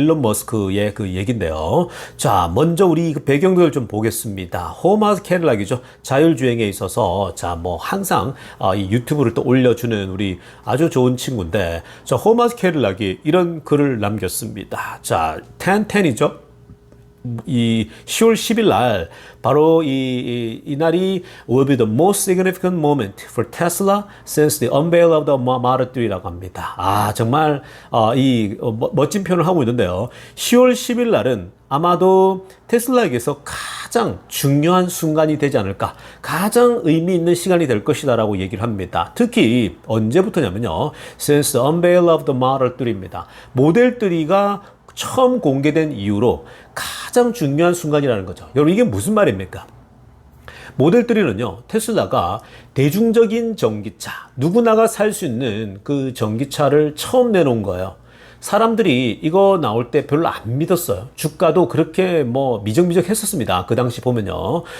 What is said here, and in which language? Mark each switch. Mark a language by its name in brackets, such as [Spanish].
[Korean] 일론 머스크의 그 얘기인데요. 자, 먼저 우리 그 배경들을 좀 보겠습니다. 호마스 캐딜락이죠. 자율주행에 있어서, 자, 뭐, 항상, 이 유튜브를 또 올려주는 우리 아주 좋은 친구인데, 자, 호마스 캐딜락이 이런 글을 남겼습니다. 자, 1010이죠. 이 10월 10일 날 바로 이 날이 [English] will be the most significant moment for Tesla since the unveil of the Model 3라고 [Korean] 합니다. 정말 멋진 표현을 하고 있는데요. 10월 10일 날은 아마도 테슬라에게서 가장 중요한 순간이 되지 않을까, 가장 의미 있는 시간이 될 것이다 라고 얘기를 합니다. 특히 언제부터냐면요, [English] since the unveil of the Model 3입니다. [Korean] 모델 3가 처음 공개된 이후로 가장 중요한 순간이라는 거죠. 여러분, 이게 무슨 말입니까? 모델 3는요, 테슬라가 대중적인 전기차, 누구나가 살 수 있는 그 전기차를 처음 내놓은 거예요. 사람들이 이거 나올 때 별로 안 믿었어요. 주가도 그렇게 뭐 미적미적했었습니다. 그 당시 보면요.